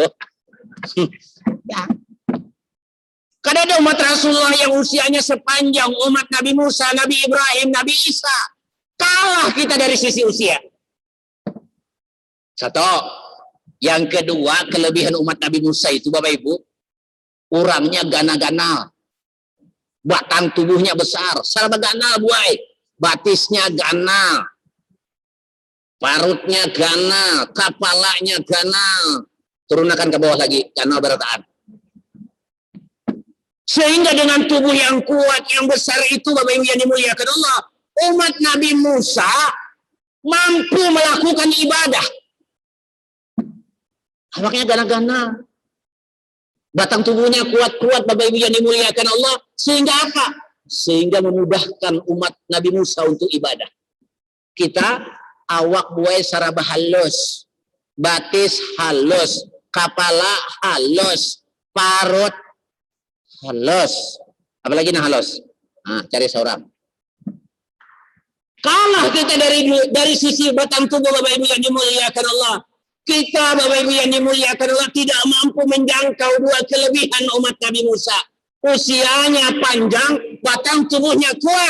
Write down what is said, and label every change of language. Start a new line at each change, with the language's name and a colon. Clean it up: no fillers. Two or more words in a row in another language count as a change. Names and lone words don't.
Indonesian: Ya. Karena ada umat Rasulullah yang usianya sepanjang umat Nabi Musa, Nabi Ibrahim, Nabi Isa. Kalah kita dari sisi usia. Satu. Yang kedua, kelebihan umat Nabi Musa itu Bapak Ibu, orangnya gana-gana.
Banjar: Batang tubuhnya besar, sarba ganal buai. Batisnya ganal, parutnya ganal, kepalanya ganal, turunkan ke bawah lagi, ganal berataan.
Indonesian: Sehingga dengan tubuh yang kuat, yang besar itu, Bapak Ibu yang dimuliakan Allah, umat Nabi Musa mampu melakukan ibadah.
Banjar: Awaknya ganal-ganal,
Indonesian: batang tubuhnya kuat-kuat, Bapak Ibu yang dimuliakan Allah, sehingga apa? Sehingga memudahkan umat Nabi Musa untuk ibadah.
Banjar: Kita awak buai saraba halus, batis halus, kepala halus, parut halus. Apalagi nah halus? Cari seorang.
Indonesian: Kalah kita dari sisi batang tubuh Bapak Ibu yang dimuliakan Allah. Kita Bapak Ibu yang dimuliakan Allah tidak mampu menjangkau dua kelebihan umat Nabi Musa. Usianya panjang, batang tubuhnya kuat.